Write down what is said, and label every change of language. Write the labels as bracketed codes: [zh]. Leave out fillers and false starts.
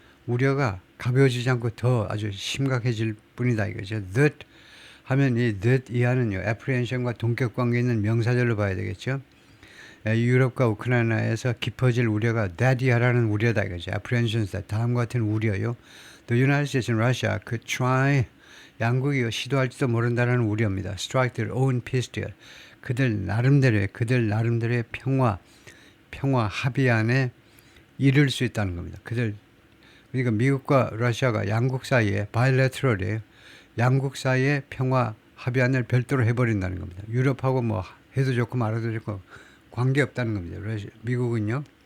[ko] 우려가 가벼워지지 않고 더 아주 심각해질 뿐이다 이거죠. That 하면 이 that 이하는요. apprehension과 동격 관계 있는 명사절로 봐야 되겠죠. 유럽과 우크라이나에서 깊어질 우려가 that 이하라는 우려다 이거죠. apprehensions 다음과 같은 우려요. [en] The United States and Russia could try [ko] 양국이 시도할지도 모른다는 우려입니다. [en] strike their own peace deal. [ko] 그들 나름대로의 평화 합의안에 이를 수 있다는 겁니다. 그러니까 미국과 러시아가 양국 사이에 bilateral이에요. 양국 사이에 평화 합의안을 별도로 해버린다는 겁니다. 유럽하고 뭐 해도 좋고 말아도 좋고 관계없다는 겁니다. 미국은요.